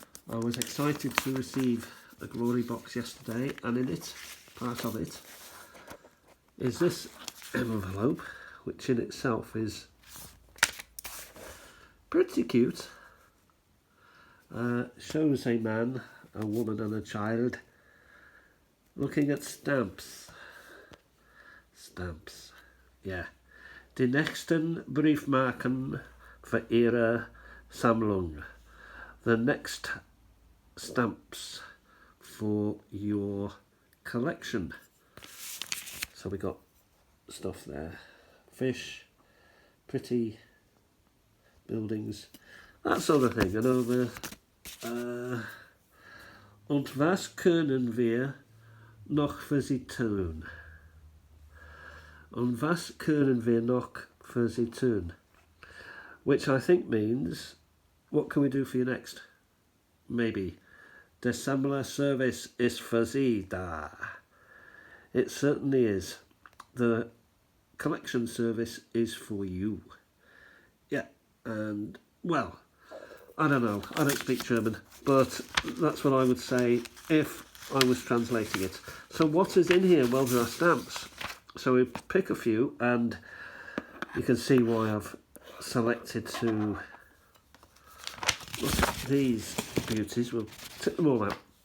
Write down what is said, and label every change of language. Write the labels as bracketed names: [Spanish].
[English] I was excited to receive a Glory Box yesterday, and in it, part of it, is this envelope, which in itself is pretty cute. Shows a man, a woman and a child looking at stamps. Stamps, yeah. [German] Die nächsten Briefmarken für Ihre Sammlung. [English] The next stamps for your collection. So we got stuff there. Fish, pretty buildings, that sort of thing. And over [German] und was können wir noch für Sie tun? Und was können wir noch für Sie tun? [English] Which I think means, what can we do for you next? Maybe. [German] Der Sammlerservice ist für Sie da. [English] It certainly is. The collection service is for you. Yeah, and, well, I don't know, I don't speak German, but that's what I would say if I was translating it. So what is in here? Well, there are stamps. So we pick a few, and you can see why I've selected to look at these beauties. We'll tip them all out.